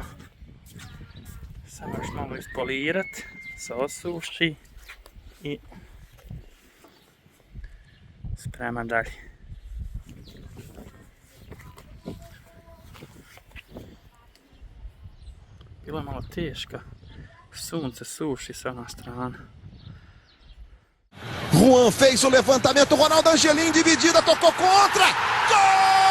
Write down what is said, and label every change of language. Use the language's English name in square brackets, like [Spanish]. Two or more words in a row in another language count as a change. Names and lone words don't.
[Croatian] Samo još malo ispolirat, se osuši i spreman dalje. Bilo je malo teška, sunce suši sa ona strana. [Portuguese] Juan fez o levantamento, Ronaldo Angelim dividida, tocou contra! Gol!